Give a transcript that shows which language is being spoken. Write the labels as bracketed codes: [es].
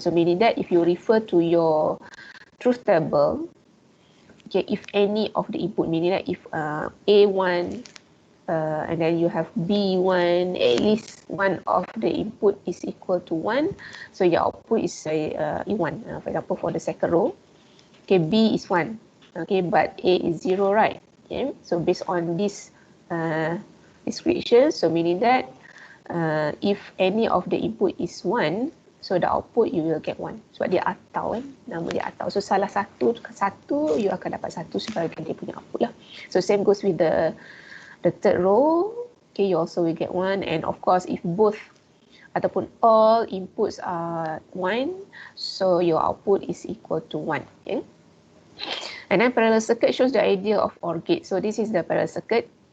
[en] So meaning that if you refer to your truth table, okay, if any of the input, meaning that if A1 and then you have B1, at least one of the input is equal to 1, so your output is E1, for example, for the second row. Okay, B is 1, okay, but A is 0, right? Okay, so based on this description, so meaning that if any of the input is 1, so the output you will get 1. [ms] Sebab dia atau, nama dia atau. So salah satu, you akan dapat 1 sebagai dia punya output lah. [en] So same goes with the third row. Okay, you also will get 1. And of course, if both ataupun all inputs are 1, so your output is equal to 1. Okay. And then parallel circuit shows the idea of OR gate. So this is the parallel circuit.